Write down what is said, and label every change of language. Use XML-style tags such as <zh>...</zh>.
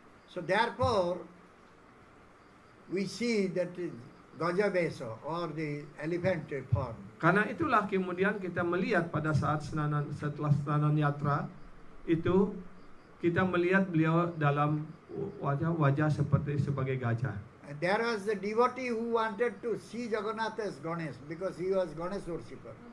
<en>So therefore, we see that Gajavesa or the elephant form.</en> <id>Karena itulah kemudian kita melihat pada saat setelah Snanan Yatra itu kita melihat beliau dalam wajah sebagai gajah.</id> <en>And there was the devotee who wanted to see Jagannath as Ganesh because he was Ganesh worshipper.</en>